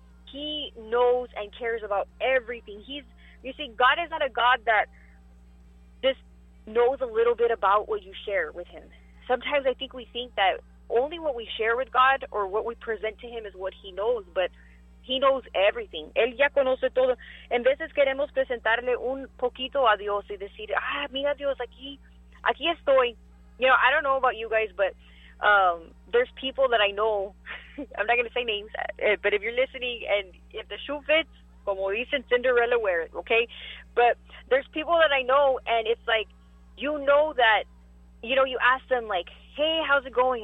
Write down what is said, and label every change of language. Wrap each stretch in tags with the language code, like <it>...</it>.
<en>He knows and cares about everything. You see, God is not a God that just knows a little bit about what you share with Him. Sometimes I think we think that only what we share with God or what we present to Him is what He knows, but He knows everything.</en> <es>Él ya conoce todo. En veces queremos presentarle un poquito a Dios y decir, ah, mira Dios, aquí estoy.</es> <en>You know, I don't know about you guys, but there's people that I know. I'm not going to say names, but if you're listening and if the shoe fits,</en> <es>como dicen,</es> <en>Cinderella, wear it, okay? But there's people that I know, and it's like, you know that, you know, you ask them like, hey, how's it going?</en>